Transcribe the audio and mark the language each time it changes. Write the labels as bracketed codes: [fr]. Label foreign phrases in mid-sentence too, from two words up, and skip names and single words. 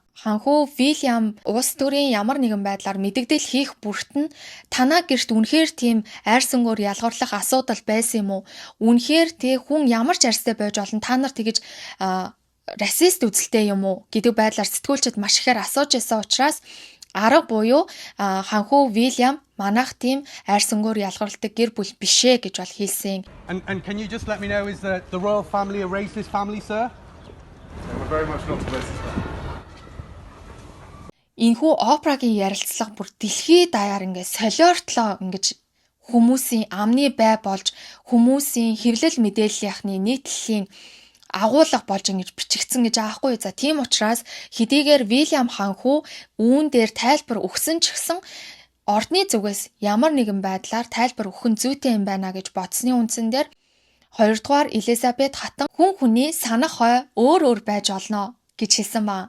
[mn] Ханхүү William улс төрийн ямар нэгэн байдлаар мэдэгдэл хийх бүрт нь танаа гэрт үнэхээр тийм арьс өнгөөр ялгаруулах асуудал байсан юм уу? Үнэхээр тий хүн ямар ч арьстай байж олон та нар тэгэж расист үзэлтэй юм уу гэдэг байдлаар сэтгүүлчид маш ихээр асууж байсан учраас арга буюу ханхүү William манайх тийм арьс өнгөөр ялгаруулдаг гэр бүл бишээ гэж бол хэлсэн. [en] And can you just let me know is the royal family a racist family, sir? We're very much not a racist family. [mn] Энэхүү Опрагийн ярилцлага бүр дэлхий даяар ингээд солиортлоо ингэж хүмүүсийн амны бай болж хүмүүсийн хэвлэл мэдээллийнхний нийтлэлийн агуулга болж ингэж бичигдсэн гэж аахгүй. За тийм учраас хэдийгээр William ханхүү үүн дээр тайлбар өгсөн ч гэсэн ордны зүгээс ямар нэгэн байдлаар тайлбар өгөх нь зүйтэй юм байна гэж бодсны үндсэн дээр хоёрдугаар Элизабет хатан хүн хүний санах хой өөр байж олноо гэж хэлсэн ба.